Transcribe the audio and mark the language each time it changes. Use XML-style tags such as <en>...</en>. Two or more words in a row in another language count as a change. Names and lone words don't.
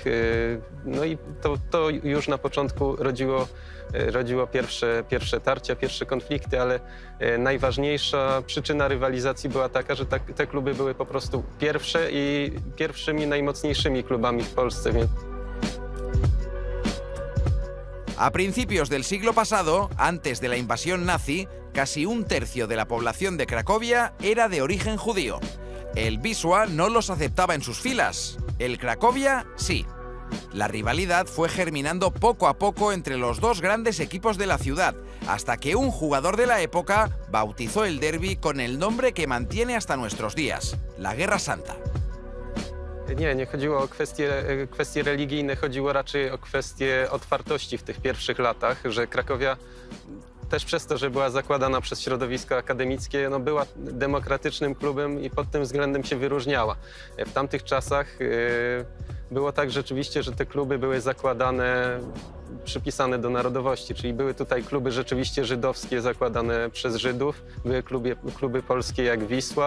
<pl>No i to już na początku rodziło pierwsze tarcia, pierwsze konflikty, ale najważniejsza przyczyna rywalizacji była taka, że te kluby były po prostu pierwsze i pierwszymi najmocniejszymi klubami w Polsce.</pl> <es>A principios del siglo pasado, antes de la invasión nazi, casi 1/3 de la población de Cracovia era de origen judío. El Wisła no los aceptaba en sus filas, el Cracovia sí. La rivalidad fue germinando poco a poco entre los 2 grandes equipos de la ciudad, hasta que un jugador de la época bautizó el derbi con el nombre que mantiene hasta nuestros días, la Guerra Santa.</es> <pl>Nie chodziło o kwestie religijne, chodziło raczej o kwestie otwartości w tych pierwszych latach, że Krakowia też przez to, że była zakładana przez środowisko akademickie, no była demokratycznym klubem i pod tym względem się wyróżniała. W tamtych czasach było tak rzeczywiście, że te kluby były zakładane, przypisane do narodowości, czyli były tutaj kluby rzeczywiście żydowskie zakładane przez Żydów, były kluby polskie jak Wisła.</pl>